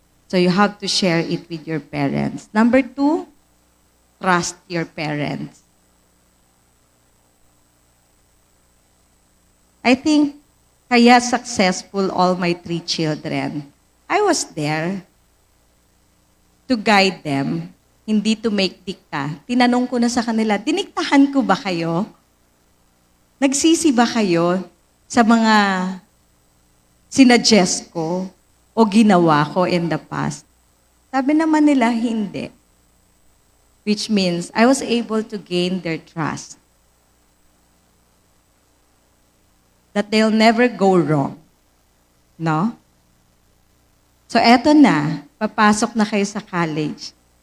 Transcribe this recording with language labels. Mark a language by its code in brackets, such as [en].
[en] So you have to share it with your parents. Number two, trust your parents. I think kaya successful all my 3 children. I was there to guide them, hindi to make dikta. [tl] Tinanong ko na sa kanila, diniktahan ko ba kayo? Nagsisi ba kayo sa mga sinuggest ko o ginawa ko in the past? Sabi naman nila, hindi. [en] Which means, I was able to gain their trust. That they'll never go wrong. No? So [tl] eto na, papasok na kayo sa [en] college.